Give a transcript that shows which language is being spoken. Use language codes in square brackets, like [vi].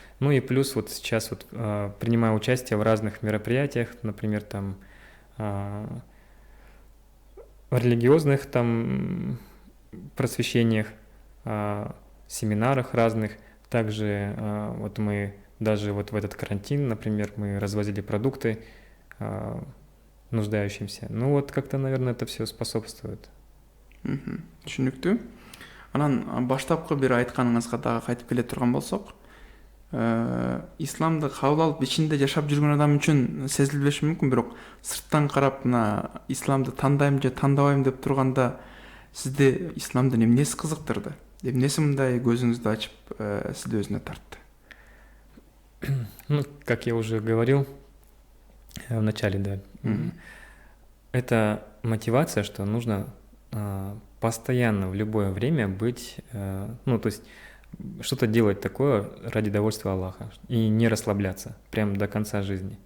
[ru] Ну и плюс вот сейчас вот принимаю участие в разных мероприятиях, например, там религиозных там просвещениях, семинарах разных. Также вот мы даже вот в этот карантин, например, мы развозили продукты нуждающимся. Ну вот как-то, наверное, это все способствует. [ky] Түшүнүктүү. Анан баштапкы бир айтканыңызга дагы кайтып келе турган болсок, исламды кабыл алып ичинде жашап жүргөн адам үчүн сезилбеши мүмкүн, бирок сырттан карап мына исламды тандайм же тандабайм деп турганда сизди исламдын эмнеси кызыктырды? Эмнеси мындай көзүңүздү ачып сизди өзүнө тартты? [ru] Ну, как я уже говорил в начале, да, это мотивация, что нужно постоянно в любое время быть, ну, то есть что-то делать такое ради довольства Аллаха и не расслабляться прям до конца жизни.